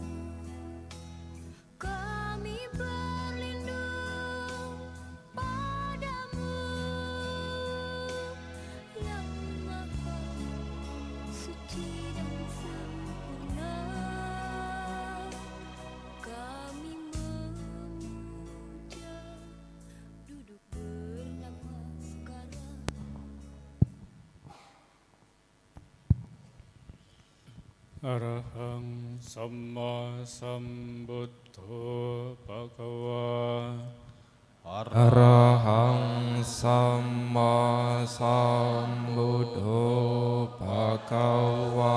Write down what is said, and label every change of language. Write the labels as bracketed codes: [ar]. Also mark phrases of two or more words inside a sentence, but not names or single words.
[id] Kami berlindung padamu yang maha suci dan sempurna. Kami memuja, duduk bernamaskara. [pi] Arahang Samma Sambuddho Bhagava. Arahang Samma Sambuddho Bhagava.